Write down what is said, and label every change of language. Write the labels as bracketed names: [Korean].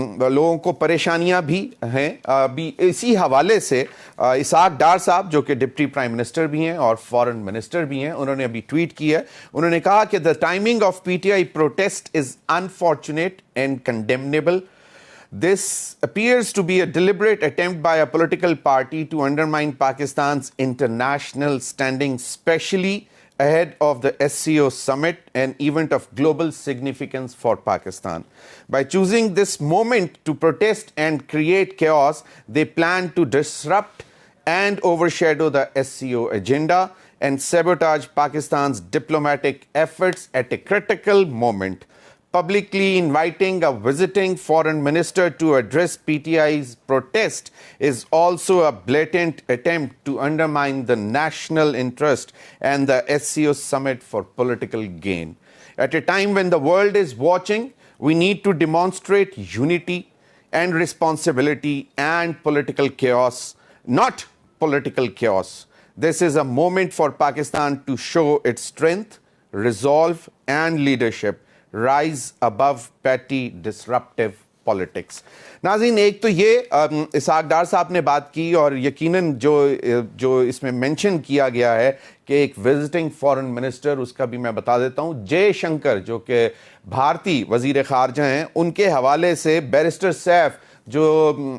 [Urdu] لوگوں کو پریشانیاں بھی ہیں۔ ابھی اسی حوالے سے اسحاق ڈار صاحب جو کہ ڈپٹی پرائم منسٹر بھی ہیں اور فارن منسٹر بھی ہیں، انہوں نے ابھی ٹویٹ کیا ہے۔ انہوں نے کہا کہ [English] the timing of PTI protest is unfortunate and condemnable. This appears to be a deliberate attempt by a political party to undermine Pakistan's international standing, especially ahead of the SCO summit, an event of global significance for Pakistan. By choosing this moment to protest and create chaos, they plan to disrupt and overshadow the SCO agenda and sabotage Pakistan's diplomatic efforts at a critical moment. Publicly inviting a visiting foreign minister to address PTI's protest is also a blatant attempt to undermine the national interest and the SCO summit for political gain. At a time when the world is watching, we need to demonstrate unity and responsibility and political chaos, not political chaos. This is a moment for Pakistan to show its strength, resolve, and leadership. Rise above petty disruptive politics. [Urdu] ناظرین، ایک تو یہ اسحاق ڈار صاحب نے بات کی، اور یقیناً جو اس میں مینشن کیا گیا ہے کہ ایک وزٹنگ فارن منسٹر، اس کا بھی میں بتا دیتا ہوں، جے شنکر جو کہ بھارتی وزیر خارجہ ہیں، ان کے حوالے سے بیرسٹر سیف جو